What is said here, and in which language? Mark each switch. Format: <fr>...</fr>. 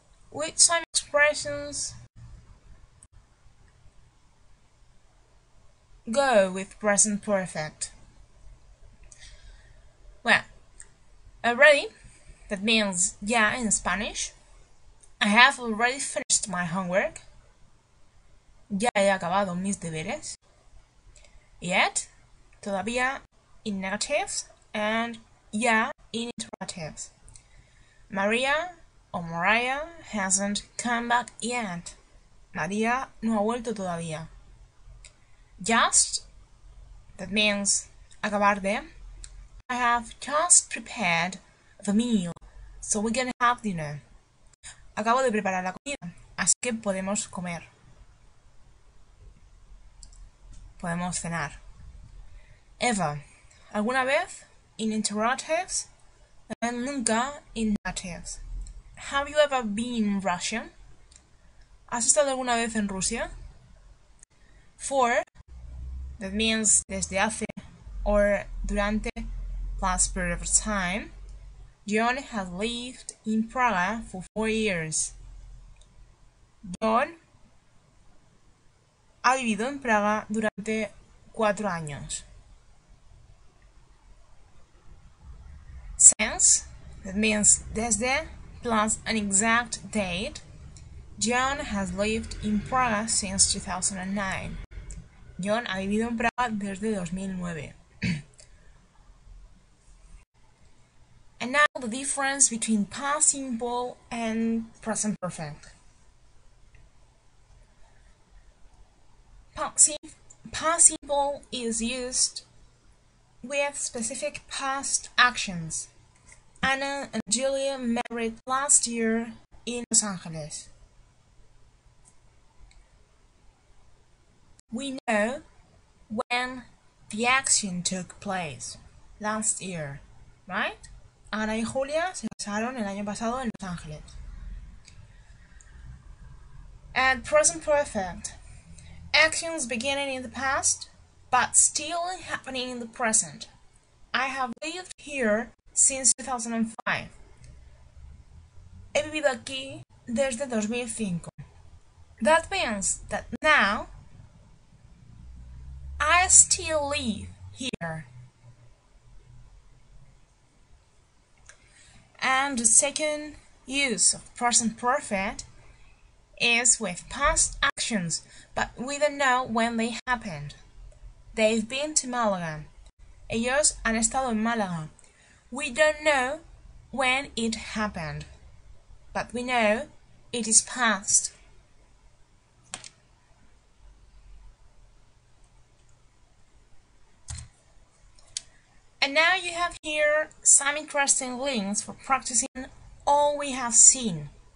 <en>Which time expressions go with present perfect? Well, already, that means ya in Spanish. I have already finished my homework.</en> <es>Ya he acabado mis deberes.</es> <en>Yet, todavía in negatives, and ya in interrogatives. Maria or Mariah hasn't come back yet.</en> <es>María no ha vuelto todavía.</es> <en>Just, that means acabar de. I have just prepared the meal, so we can have dinner.</en> <es>Acabo de preparar la comida, así que podemos comer. Podemos cenar.</es> <en>Ever, alguna vez, in interrogatives, and nunca in negatives. Have you ever been in Russia?</en> <es>¿Has estado alguna vez en Rusia?</es> <en>For, that means desde hace or durante plus period of time. John has lived in Praga for 4 years.</en> <es>John ha vivido en Praga durante 4 años.</es> <en>Since, that means desde plus an exact date. John has lived in Praga since 2009.</en> <es>John ha vivido en Praga desde 2009.</es> <en>And now the difference between past simple and present perfect. Past simple is used with specific past actions. Anna and Julia married last year in Los Angeles. We know when the action took place last year, right?</en> <es>Ana y Julia se casaron el año pasado en Los Ángeles.</es> <en>And present perfect. Actions beginning in the past, but still happening in the present. I have lived here since 2005.</en> <es>He vivido aquí desde 2005.</es> <en>That means that now I still live here. And the second use of present perfect is with past actions, but we don't know when they happened. They've been to Málaga.</en> <es>Ellos han estado en Málaga.</es> <en>We don't know when it happened, but we know it is past. And now you have here some interesting links for practicing all we have seen.</en>